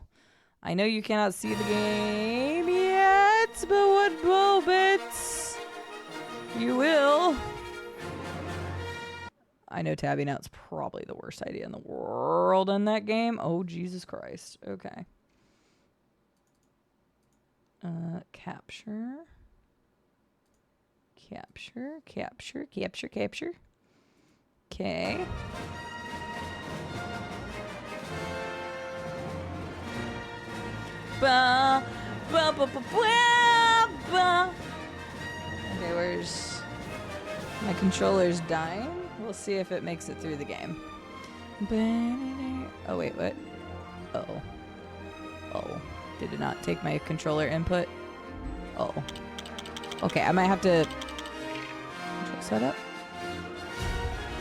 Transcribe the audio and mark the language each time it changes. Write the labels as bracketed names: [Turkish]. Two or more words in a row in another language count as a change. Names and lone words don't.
[English] I know you cannot see the game yet, but what moments you will. I know tabbing out's probably the worst idea in the world in that game. Oh, Jesus Christ. Okay. Capture. Okay. Ba, ba, ba, ba, ba, ba. Okay, where's my controller's dying? We'll see if it makes it through the game. Oh, wait, what? Uh-oh. Oh, did it not take my controller input? Oh. Okay, I might have to control setup.